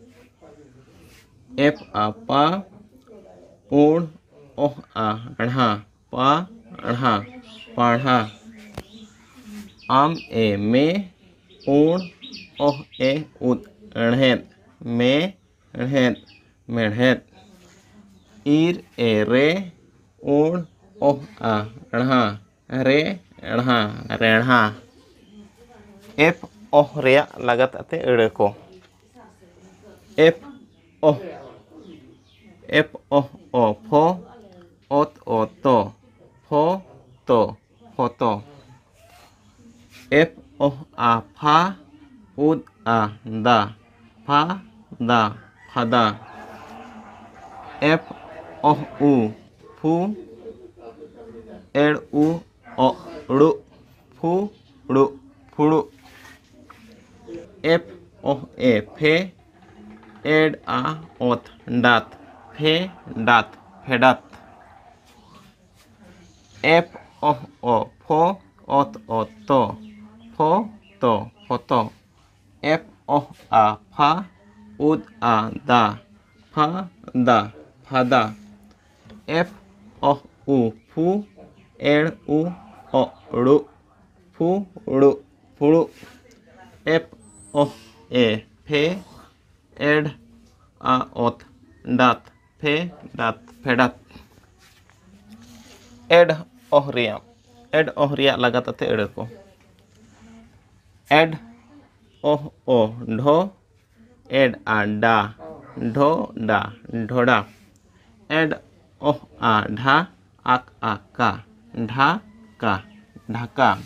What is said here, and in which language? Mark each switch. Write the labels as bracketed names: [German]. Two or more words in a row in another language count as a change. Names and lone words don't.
[Santali] एप आ पा उड़ ओह आ ढ़ा पा ढ़ा पाढ़ा आम ए में उड़ ओह ए उद ढ़ेद में ढ़ेद मेढ़ेद ईर ए रे उड़ ओह आ ढ़ा रे ढ़ा रेढ़ा एप ओह रेया लागत आते अड़े को एप ओह ओ फो ओत ओ तो फो तो फोतो एप ओह आ फा उद आ दा फा दा फादा एप ओह उ फू एड़ उ ओ ड़ु फू ड़ु फुड़ु एप ओह ए फे एड आ ओत डात फे डात फेडात एप ओह ओ फो ओत ओ तो फो तो फोतो एप ओह आ फा उद आ दा फा दा फादा एप ओह उ फू एड़ उ ओ ड़ु फू ड़ु फुड़ु एप ओह ए फे एड आ ओत डात फे डात फेडात एड ओह रिया लागत आते अड़े को एड ओह ओ ढो एड आ डा ढो डा ढोड़ा एड ओह आ ढा आक आ का ढा का ढाका